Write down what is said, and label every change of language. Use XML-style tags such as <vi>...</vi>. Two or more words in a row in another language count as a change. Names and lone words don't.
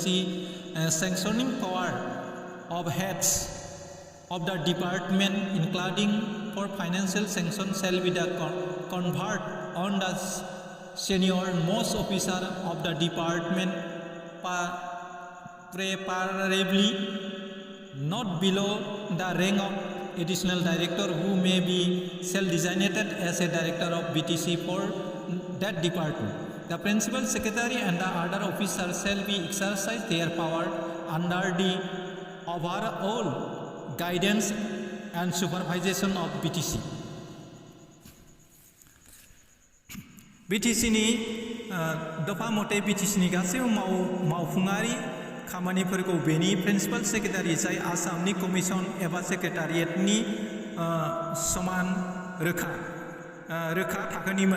<en>Sanctioning power of heads of the department, including for financial sanction, shall be the conferred on the senior most officer of the department, preferably not below the rank of additional director, who may be self-designated as a director of BTC for that department. The principal secretary and the other officers shall be exercise their power under the overall guidance and supervision of BTC.</en> <brx>BTC ni दफा मते BTC ni गासैबो मावफुङारि खामानिफोरखौ बेनि</brx> <en>principal secretary</en> <brx>जाय आसामनि कमिसन एबा सेक्रेटारियेटनि समान रोखा थाखोनिमोन।</brx>